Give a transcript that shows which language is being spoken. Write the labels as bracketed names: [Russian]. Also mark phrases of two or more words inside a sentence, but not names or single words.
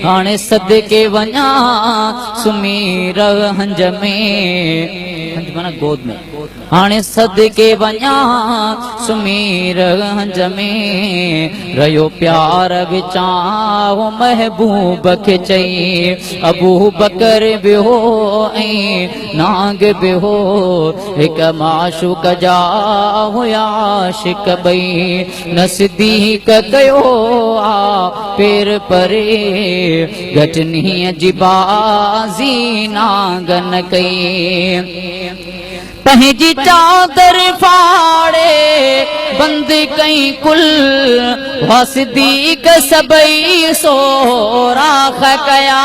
[Sindhi] हाणे सदके वञा सुमीर हंज में, हंज माना गोद में। हाणे सदके वञा सुमीर हंज में, रहियो प्यार विचां महबूब खे चई। अबू बकर बेहो नांग बेहो हिक माशूक जा होया आशिक बई। नज़दीक कयो आ पेर परे, घटनी जी बाजी नांगन कई। पंहिंजी चादर फाड़े बंद कई कुल, वसदीक सबई सोराख कया।